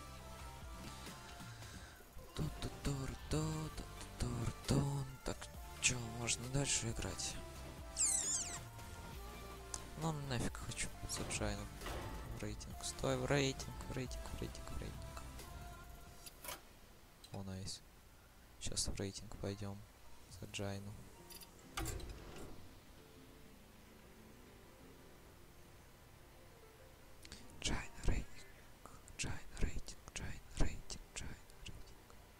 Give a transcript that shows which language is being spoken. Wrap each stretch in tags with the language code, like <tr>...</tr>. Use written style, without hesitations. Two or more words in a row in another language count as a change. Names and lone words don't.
<ru>Так, чё? можно дальше играть. Ну нафиг хочу Саджайну в рейтинг. Стой в рейтинг, в рейтинг, в рейтинг, в рейтинг. О, найс. Сейчас в рейтинг пойдем. Саджайну. Джайна рейтинг, Джайна рейтинг, Джайна рейтинг, Джайна рейтинг.</ru>